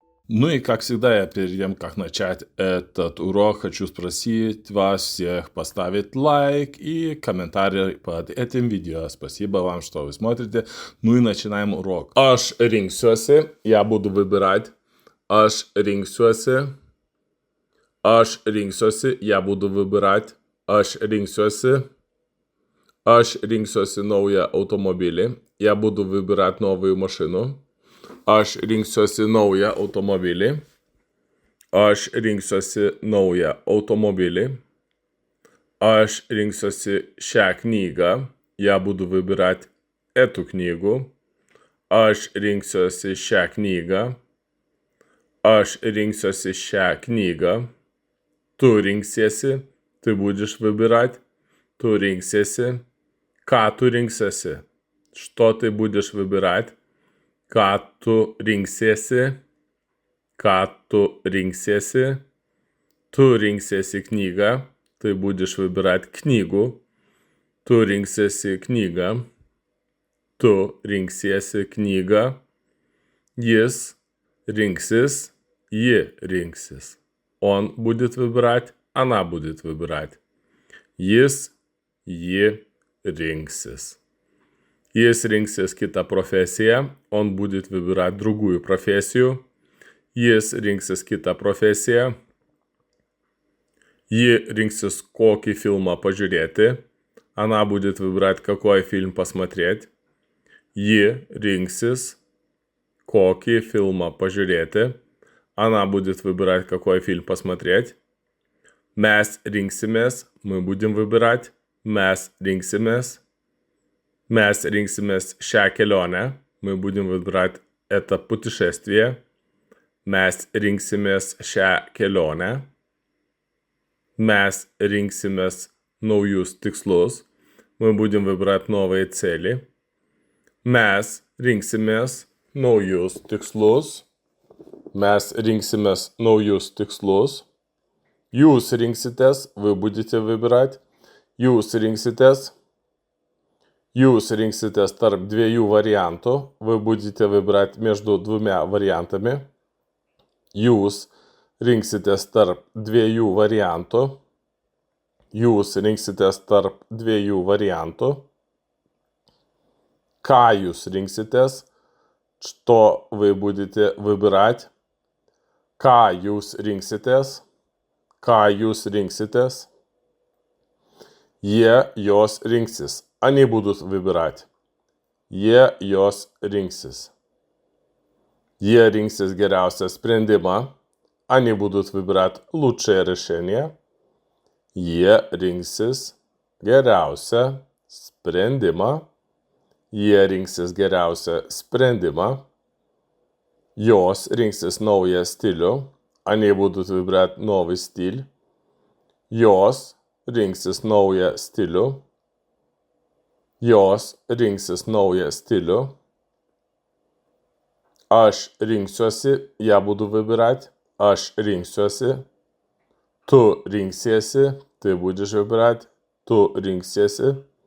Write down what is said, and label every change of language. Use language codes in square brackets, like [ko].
[ru] Ну и, как всегда, я перед тем, как начать этот урок, хочу спросить вас всех поставить лайк и комментарий под этим видео. Спасибо вам, что вы смотрите. Ну и начинаем урок. [lt] Aš rinksiuosi, [ru] я буду выбирать. [lt] Aš rinksiuosi. Aš rinksiuosi, [ru] я буду выбирать. [lt] Aš rinksiuosi. Aš rinksiuosi naują automobilį. [ru] Я буду выбирать новую машину. [lt] Aš rinksiuosi naują automobilį. Aš rinksiuosi naują automobilį. Aš rinksiuosi šią knygą. [ru] Я буду выбирать эту книгу. [lt] Aš rinksiuosi šią knygą. Aš rinksiuosi šią knygą. Tu rinksiesi. [ru] Ты будешь выбирать. [lt] Tu rinksiesi. Ką tu rinksiesi? [ru] Что ты будешь выбирать? [lt] Ką tu rinksiesi? Ką tu rinksiesi? Tu rinksiesi knygą. [ru] Ты будешь выбирать книгу. [lt] Tu rinksiesi knygą. Tu rinksiesi knygą. Jis rinksis. Ji rinksis. [ru] Он будет выбирать. Она будет выбирать. [lt] Jis, ji rinksis. Jis rinksis kitą profesiją. [ru] Он будет выбирать другую профессию. [lt] Jis rinksis kitą profesiją. Ji rinksis kokį filmą pažiūrėti. [ru] Она будет выбирать, какой фильм посмотреть. [lt] Ji rinksis kokį filmą pažiūrėti. [ru] Она будет выбирать, какой фильм посмотреть. [lt] Mes rinksimės. [ru] Мы будем выбирать. [lt] Mes rinksimės. Mes rinksimės šią kelionę. [ru] Мы будем выбирать это путешествие. [lt] Mes rinksimės šią kelionę. Mes rinksimės naujus tikslus. [ru] Мы будем выбирать новые цели. [lt] Mes rinksimės naujus tikslus. Mes rinksimės naujus tikslus. Jūs rinksitės. [ru] Вы будете выбирать. [lt] Jūs rinksitės. Jūs rinksitės tarp dviejų variantų. [ru] Вы будете выбирать между двумя вариантами. [lt] Jūs rinksitės tarp dviejų variantų. Jūs rinksitės tarp dviejų variantų. Ką jūs rinksitės? [ru] Что вы будете выбирать? [lt] Ką jūs rinksitės? Ką jūs rinksitės? Jie, jos rinksis. [ru] Они будут выбирать. [lt] Jie, jos rinksis. Jie rinksis geriausią sprendimą. [ru] Они будут выбирать лучшее решение. [lt] Jie rinksis geriausią sprendimą. Jie rinksis geriausią sprendimą. Jos rinksis naują stilių. [ru] Они будут выбирать новый стиль. [lt] Jos rinksis naują stilių. Jos rinksis naują stilių. Aš rinksiuosi. [ru] Я буду выбирать. [lt] Aš rinksiuosi. Tu rinksiesi. [ru] Ты будешь выбирать. [lt] Tu rinksiesi.